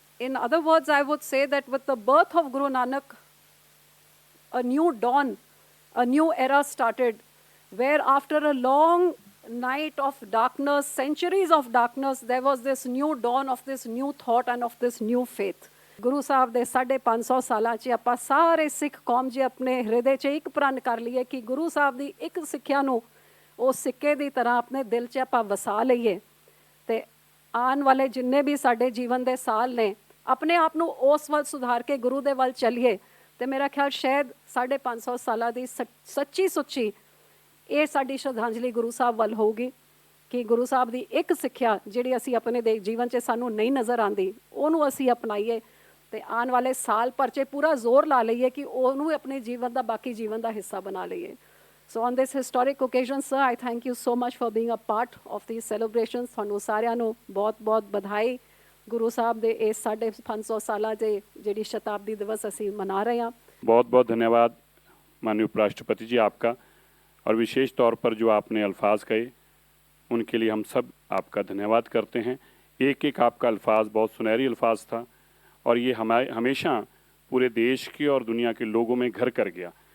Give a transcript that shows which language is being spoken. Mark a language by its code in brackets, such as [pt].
[en] In other words, I would say that with the birth of Guru Nanak, a new dawn a new era started, where after a long night of darkness, centuries of darkness, there was this new dawn of this new thought and of this new faith. [pa] Guru Sahib ਦੇ 550 ਸਾਲਾਂ 'ਚ ਆਪਾਂ ਸਾਰੇ ਸਿੱਖ ਕੌਮ ਜੀ ਆਪਣੇ ਹਿਰਦੇ 'ਚ ਇੱਕ ਪ੍ਰਣ ਕਰ ਲਈਏ ਕਿ ਗੁਰੂ ਸਾਹਿਬ ਦੀ ਇੱਕ ਸਿੱਖਿਆ ਨੂੰ ਉਹ ਸਿੱਕੇ ਦੀ ਤਰ੍ਹਾਂ ਆਪਣੇ ਦਿਲ 'ਚ ਆਪਾਂ ਵਸਾ ਲਈਏ ਤੇ ਆਉਣ ਵਾਲੇ ਜਿੰਨੇ ਵੀ ਸਾਡੇ ਜੀਵਨ ਦੇ ਸਾਲ ਨੇ ਆਪਣੇ ਆਪ ਨੂੰ ਉਸ ਵੱਲ ਸੁਧਾਰ ਕੇ ਗੁਰੂ ਦੇ ਵੱਲ ਚੱਲੀਏ ਤੇ ਮੇਰਾ ਖਿਆਲ ਸ਼ਾਇਦ 550 ਸਾਲਾਂ ਦੀ ਸੱਚੀ ਸੁੱਚੀ ਇਹ ਸਾਡੀ ਸ਼ਰਧਾਂਜਲੀ ਗੁਰੂ ਸਾਹਿਬ ਵੱਲ ਹੋਊਗੀ ਕਿ ਗੁਰੂ ਸਾਹਿਬ ਦੀ ਇੱਕ ਸਿੱਖਿਆ ਜਿਹੜੀ ਅਸੀਂ ਆਪਣੇ ਦੇ ਜੀਵਨ 'ਚ ਸਾਨੂੰ ਨਹੀਂ ਨਜ਼ਰ ਆਉਂਦੀ ਉਹਨੂੰ ਅਸੀਂ ਅਪਣਾਈਏ ਤੇ ਆਉਣ ਵਾਲੇ ਸਾਲ ਭਰ 'ਚ ਪੂਰਾ ਜ਼ੋਰ ਲਾ ਲਈਏ ਕਿ ਉਹਨੂੰ ਆਪਣੇ ਜੀਵਨ ਦਾ ਬਾਕੀ ਜੀਵਨ ਦਾ ਹਿੱਸਾ ਬਣਾ ਲਈਏ। [en] So on this historic occasion, sir, I thank you so much for being a part of these celebrations. [pa] ਤੁਹਾਨੂੰ ਸਾਰਿਆਂ ਨੂੰ ਬਹੁਤ-ਬਹੁਤ ਵਧਾਈ ਗੁਰੂ ਸਾਹਿਬ ਦੇ ਇਸ 550 ਸਾਲਾਂ ਦੇ ਜਿਹੜੀ ਸ਼ਤਾਬਦੀ ਦਿਵਸ ਅਸੀਂ ਮਨਾ ਰਹੇ ਹਾਂ। [hi] बहुत बहुत धन्यवाद माननीय उपराष्ट्रपति जी आपका, और विशेष तौर पर जो आपने अल्फाज कहे उनके लिए हम सब आपका धन्यवाद करते हैं। एक एक आपका अल्फाज बहुत सुनहरी अल्फाज था और ये हमेशा पूरे देश के और दुनिया के लोगों में घर कर गया।